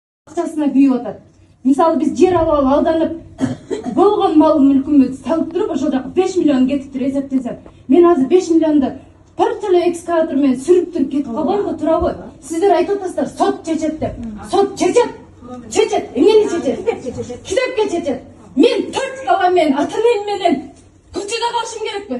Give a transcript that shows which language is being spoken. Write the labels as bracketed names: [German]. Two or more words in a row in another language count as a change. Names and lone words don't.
[Kazakh] ақшасына күйіп отыр. Мысалы біз жер алып алданып, болған мал мүлкімді салып тұрып, [Kyrgyz] ошол жака 5 миллион кетиптир эсептесем. Мен азыр 5 миллионду парчалуу экскаватормен сүрүп туруп кетип калбайм го, турабы? Сиздер айтып атасыздар, сот чечет деп. Сот чечет. Чечет, эмнени чечет? Китепке чечет. Мен 4 баламен, ата-энем менен көчөдө калышым керекпи?